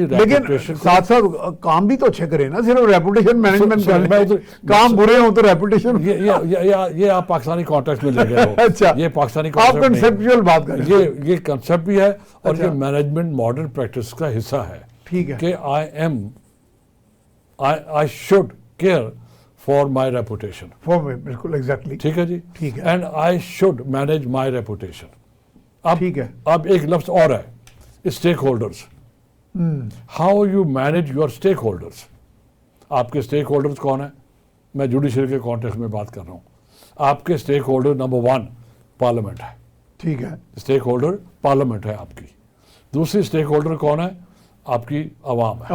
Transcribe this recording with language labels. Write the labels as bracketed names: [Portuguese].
[Urdu] لیکن ساتھ ساتھ کام بھی تو اچھے کرے نا. صرف ریپوٹیشن مینجمنٹ کام برے ہوں تو ریپوٹیشن. یہ آپ پاکستانی کانٹیکسٹ میں لے گئے ہو. اچھا، یہ پاکستانی کنسیپچوئل بات کر رہے ہیں. یہ کنسیپٹ بھی ہے اور یہ مینجمنٹ ماڈرن پریکٹس کا حصہ ہے. ٹھیک ہے [English] کہ I should care for my reputation. [Urdu] بالکل ایگزیکٹلی. ٹھیک ہے جی، ٹھیک ہے. [English] And I should manage my reputation. [Urdu] ٹھیک ہے. اب ایک لفظ اور ہے، stake holders. [English] How you manage your stakeholders. [Urdu] آپ کے اسٹیک ہولڈرز کون ہیں؟ میں جوڈیشری کے کانٹیکسٹ میں بات کر رہا ہوں. آپ کے اسٹیک ہولڈر نمبر 1 پارلیمنٹ ہے. ٹھیک ہے. اسٹیک ہولڈر پارلیمنٹ ہے آپ کی. دوسری اسٹیک ہولڈر کون ہے؟ آپ کی عوام ہے.